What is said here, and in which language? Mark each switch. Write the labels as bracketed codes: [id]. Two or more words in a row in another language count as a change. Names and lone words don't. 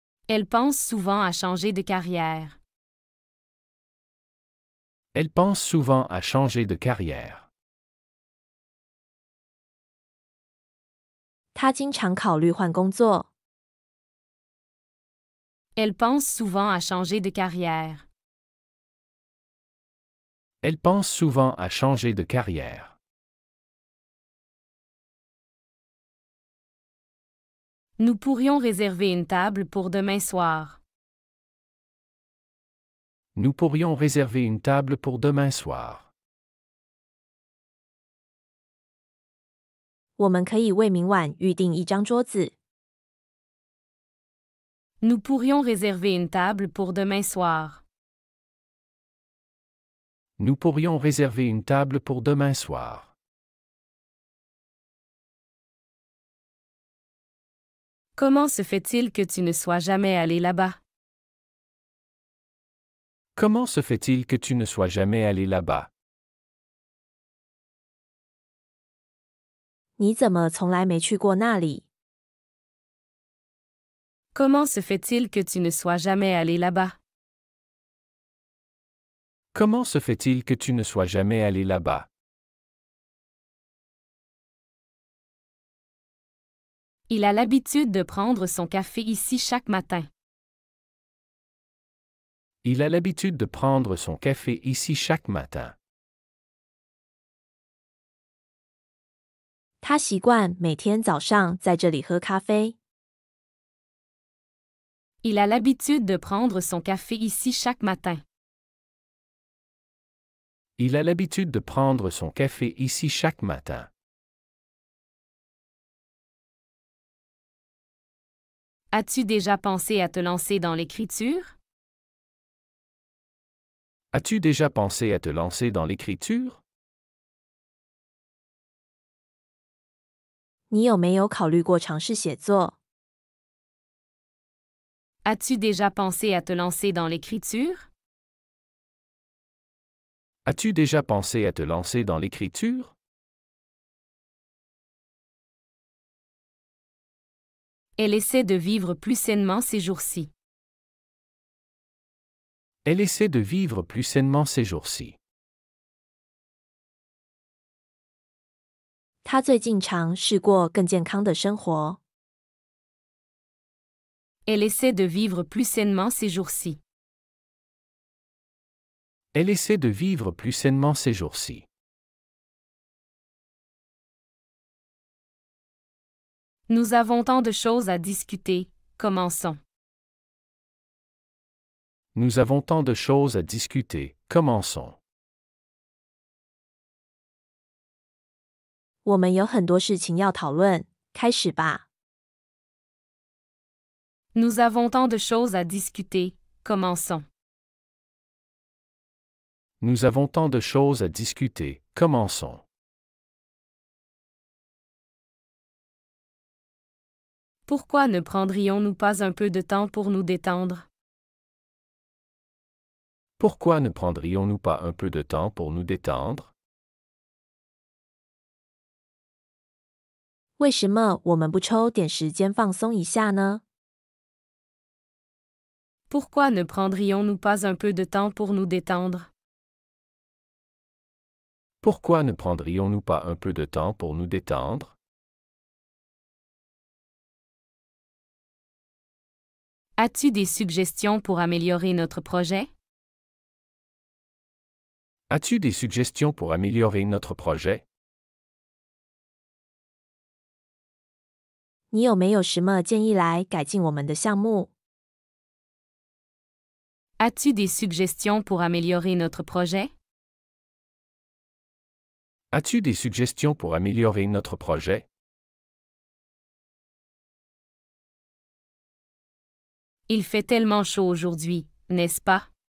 [fr] Elle pense souvent à changer de carrière. Elle pense souvent à changer de carrière. [zh] 她经常考虑换工作。 [fr] Elle pense souvent à changer de carrière. Elle pense souvent à changer de carrière. Nous pourrions réserver une table pour demain soir. Nous pourrions réserver une table pour demain soir. [zh] 我们可以为明晚预订一张桌子。 [fr] Nous pourrions réserver une table pour demain soir. Nous pourrions réserver une table pour demain soir. Comment se fait-il que tu ne sois jamais allé là-bas? Comment se fait-il que tu ne sois jamais allé là-bas? [zh] 你怎么从来没去过那里？ [fr] Comment se fait-il que tu ne sois jamais allé là-bas? Comment se fait-il que tu ne sois jamais allé là-bas? Il a l'habitude de prendre son café ici chaque matin. Il a l'habitude de prendre son café ici chaque matin. [zh] 他习惯每天早上在这里喝咖啡。 [fr] Il a l'habitude de prendre son café ici chaque matin. Il a l'habitude de prendre son café ici chaque matin. As-tu déjà pensé à te lancer dans l'écriture? As-tu déjà pensé à te lancer dans l'écriture? [zh] 你有没有考虑过尝试写作？ [fr] As-tu déjà pensé à te lancer dans l'écriture? As-tu déjà pensé à te lancer dans l'écriture? Elle essaie de vivre plus sainement ces jours-ci. Elle essaie de vivre plus sainement ces jours-ci. [zh] 他最近尝试过更健康的生活。 [fr] Elle essaie de vivre plus sainement ces jours-ci. Elle essaie de vivre plus sainement ces jours-ci. Nous avons tant de choses à discuter, commençons. Nous avons tant de choses à discuter, commençons. [zh] 我们有很多事情要讨论，开始吧。 [fr] Nous avons tant de choses à discuter, commençons. Nous avons tant de choses à discuter, commençons. Pourquoi ne prendrions-nous pas un peu de temps pour nous détendre? Pourquoi ne prendrions-nous pas un peu de temps pour nous détendre? [zh] 为什么我们不抽点时间放松一下呢？ [fr] Pourquoi ne prendrions-nous pas un peu de temps pour nous détendre? Pourquoi ne prendrions-nous pas un peu de temps pour nous détendre? As-tu des suggestions pour améliorer notre projet? As-tu des suggestions pour améliorer notre projet? [zh] 你有没有什么建议来改进我们的项目？ [fr] As-tu des suggestions pour améliorer notre projet? As-tu des suggestions pour améliorer notre projet? Il fait tellement chaud aujourd'hui, n'est-ce pas?